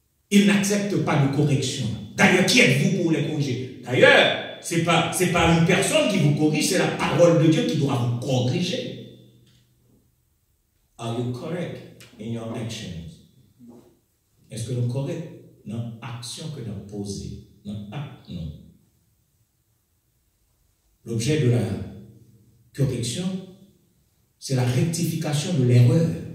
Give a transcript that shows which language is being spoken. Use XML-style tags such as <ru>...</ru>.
<fr>Ils n'acceptent pas de correction. D'ailleurs, qui êtes-vous pour les corriger? D'ailleurs, ce n'est pas une personne qui vous corrige, c'est la parole de Dieu qui doit vous corriger.</fr> <en>Are you correct in your actions?</en> <fr>Est-ce que nous sommes corrects dans l'action que nous avons posée? Dans l'acte, non. L'objet de la correction, c'est la rectification de l'erreur.</fr>